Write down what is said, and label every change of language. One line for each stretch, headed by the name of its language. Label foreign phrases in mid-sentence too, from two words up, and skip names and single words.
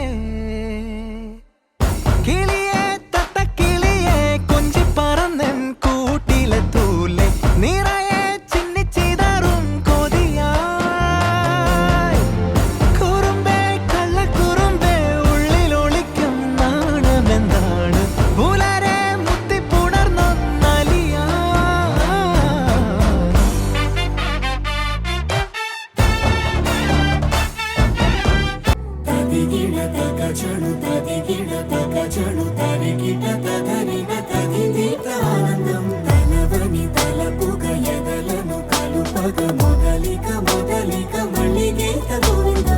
Malayalam: കിളിയെ തത്തക്കിളിയെ കൊഞ്ചി പറന്നെൻ കൂട്ടിലെത്തൂലെ നിറയെ ചിന്നിച്ചിതറും കൊതിയായി കുറുമ്പേ കള്ളക്കുറുമ്പേ ഉള്ളിലൊളിക്കും നാണമെന്താണ് പുലരെ മുത്തിപ്പുണർന്നൊന്നലിയാ
Telugu: తదిగిడ తగచడు తదిగిడ తగచడు తరిగిట తదరిన తదిదీత ఆనందం తలవని తలపుగ ఎదలను కలుపగ మొదలిక మొదలిక మళ్ళీ గీత